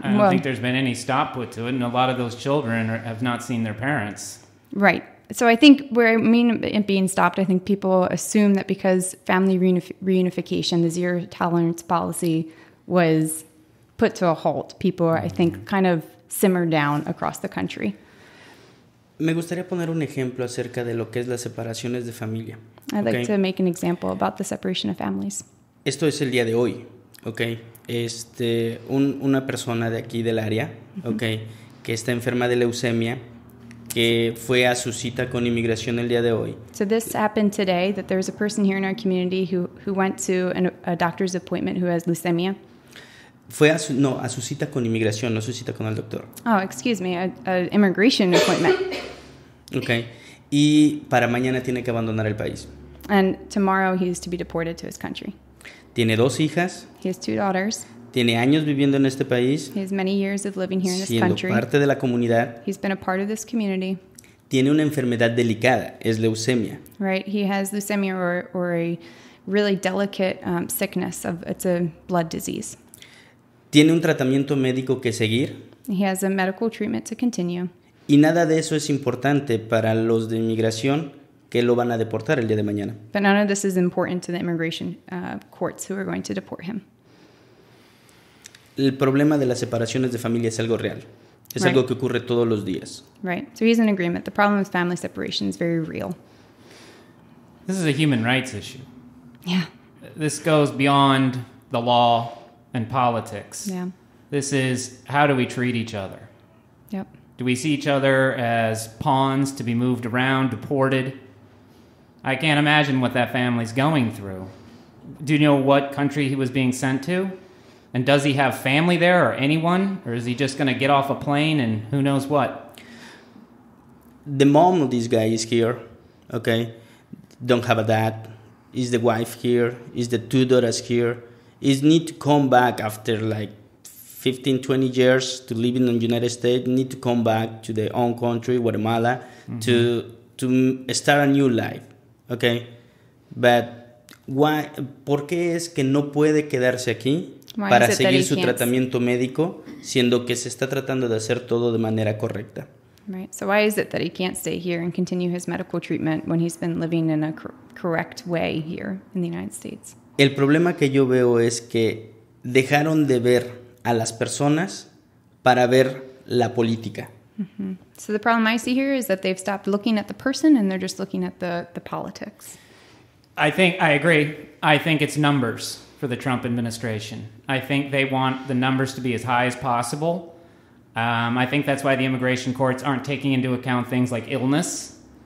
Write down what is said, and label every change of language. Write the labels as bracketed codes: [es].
[en] I don't think there's been any stop put to it, and a lot of those children have not seen their parents. Right. So I think where I mean it being stopped, I think people assume that because family reunification, the zero tolerance policy, was put to a halt, people are, I think, kind of simmered down across the country. [es] Me gustaría poner un ejemplo acerca de lo que es las separaciones de familia. [en] I'd like to make an example about the separation of families. [es] Esto es el día de hoy, ¿ok? Una persona de aquí del área, ¿ok? Que está enferma de leucemia, que fue a su cita con inmigración el día de hoy. [en] So this happened today, that there's a person here in our community who went to a doctor's appointment who has leukemia. [es] Fue a su cita con inmigración, no su cita con el doctor. [en] Oh, excuse me, an immigration appointment. Okay. [es] Y para mañana tiene que abandonar el país. [en] And tomorrow he is to be deported to his country. [es] Tiene 2 hijas. [en] He has 2 daughters. [es] Tiene años viviendo en este país. [en] He has many years of living here in this [es] siendo [en] country. [es] Parte de la comunidad. [en] He's been a part of this community. [es] Tiene una enfermedad delicada, es leucemia. [en] Right, he has leukemia or a really delicate sickness. It's a blood disease. [es] Tiene un tratamiento médico que seguir. [en] He has a medical treatment to continue. [es] Y nada de eso es importante para los de inmigración que lo van a deportar el día de mañana. [en] But none of this is important to the immigration courts who are going to deport him. [es] El problema de las separaciones de familia es algo real. Es algo que ocurre todos los días. [en] Right. So he's in agreement. The problem with family separation is very real. This is a human rights issue. Yeah. This goes beyond the law and politics. Yeah. This is, how do we treat each other? Yep. Do we see each other as pawns to be moved around, deported? I can't imagine what that family's going through. Do you know what country he was being sent to? And does he have family there or anyone? Or is he just going to get off a plane and who knows what? The mom of this guy is here, okay? Don't have a dad. Is the wife here? Is the 2 daughters here? Is need to come back after like 15, 20 years to live in the United States, need to come back to their own country, Guatemala, to start a new life, okay? But why? [es] ¿Por qué es que no puede quedarse aquí para seguir su tratamiento médico, siendo que se está tratando de hacer todo de manera correcta? [en] Right. So why is it that he can't stay here and continue his medical treatment when he's been living in a correct way here in the United States? [es] El problema que yo veo es que dejaron de ver a las personas para ver la política. Mm-hmm. [en] So the problem I see here is that they've stopped looking at the person and they're just looking at the politics. I agree. I think it's numbers for the Trump administration. I think they want the numbers to be as high as possible. I think that's why the immigration courts aren't taking into account things like illness.